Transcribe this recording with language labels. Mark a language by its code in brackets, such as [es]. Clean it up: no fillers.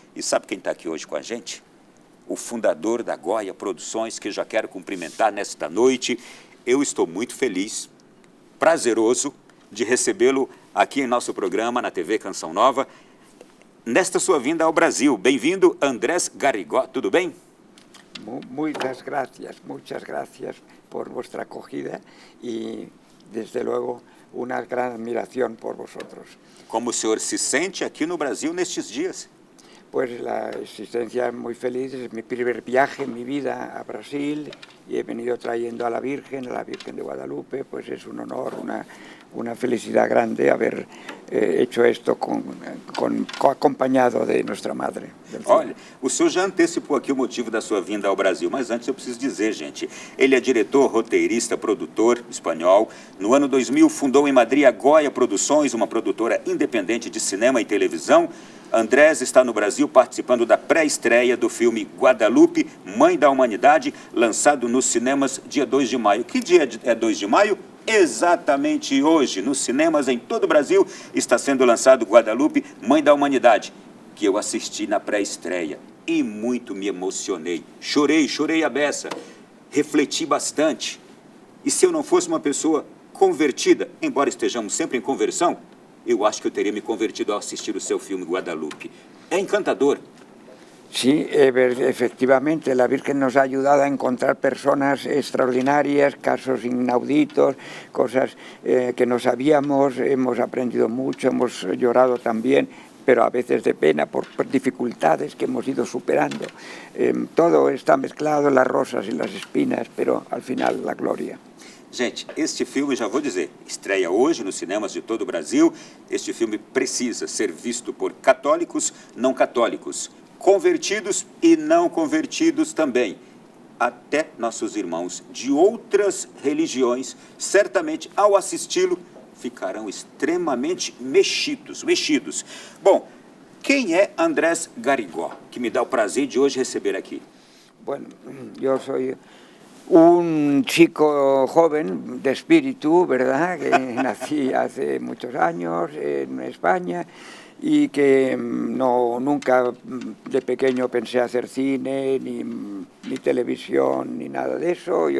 [pt] E sabe quem está aqui hoje com a gente? O fundador da Goya Produções, que eu já quero cumprimentar nesta noite. Eu estou muito feliz, prazeroso de recebê-lo aqui em nosso programa na TV Canção Nova, nesta sua vinda ao Brasil. Bem-vindo, Andrés Garrigó, tudo bem? [es] Muchas gracias por vuestra acogida y, desde luego, una gran admiración por vosotros. [pt] Como o senhor se sente aqui no Brasil nestes dias? [es] Pues la existencia muy feliz, es mi primer viaje en mi vida a Brasil y he venido trayendo a la Virgen de Guadalupe, pues es un honor, una felicidad grande haber hecho esto acompañado de nuestra Madre. [pt] Olha, o senhor já antecipou aqui o motivo da sua vinda ao Brasil, mas antes eu preciso dizer, gente, ele é diretor, roteirista, produtor espanhol. No ano 2000 fundou em Madrid a Goya Produções, uma produtora independente de cinema e televisão. Andrés está no Brasil participando da pré-estreia do filme Guadalupe, Mãe da Humanidade, lançado nos cinemas dia 2 de maio. Que dia é 2 de maio? Exatamente hoje, nos cinemas em todo o Brasil, está sendo lançado Guadalupe, Mãe da Humanidade, que eu assisti na pré-estreia e muito me emocionei. Chorei a beça, refleti bastante. E se eu não fosse uma pessoa convertida, embora estejamos sempre em conversão, eu acho que eu teria me convertido ao assistir o seu filme Guadalupe. É encantador. [es] Sí, efectivamente, la Virgen nos ha ayudado a encontrar personas extraordinarias, casos inauditos, cosas que no sabíamos, hemos aprendido mucho, hemos llorado también, pero a veces de pena por dificultades que hemos ido superando. Todo está mezclado, las rosas y las espinas, pero al final la gloria. [pt] Gente, este filme, já vou dizer, estreia hoje nos cinemas de todo o Brasil. Este filme precisa ser visto por católicos, não católicos, convertidos e não convertidos também. Até nossos irmãos de outras religiões, certamente, ao assisti-lo, ficarão extremamente mexidos. Bom, quem é Andrés Garrigó, que me dá o prazer de hoje receber aqui? [es] Bueno, yo soy un chico joven de espíritu, ¿verdad? Que nací hace muchos años en España y que nunca de pequeño pensé hacer cine, ni televisión, ni nada de eso.